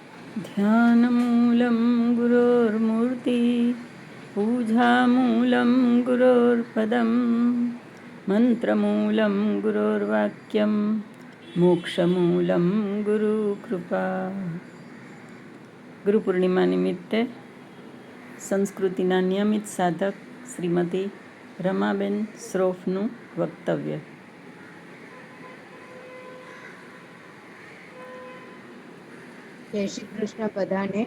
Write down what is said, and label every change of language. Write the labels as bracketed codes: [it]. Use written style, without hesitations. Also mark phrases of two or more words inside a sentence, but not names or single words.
[sa] ध्यानमूलं गुरोर्मूर्ति पूजामूलं गुरोर्पदं मन्त्रमूलं गुरोर्वाक्यं मोक्षमूलं गुरुकृपा. [gu] ગુરુ પૂર્ણિમા નિમિત્તે સંસ્કૃતિના નિયમિત સાધક શ્રીમતી રમાબેન શ્રોફનું વક્તવ્ય. જય શ્રી કૃષ્ણ બધાને.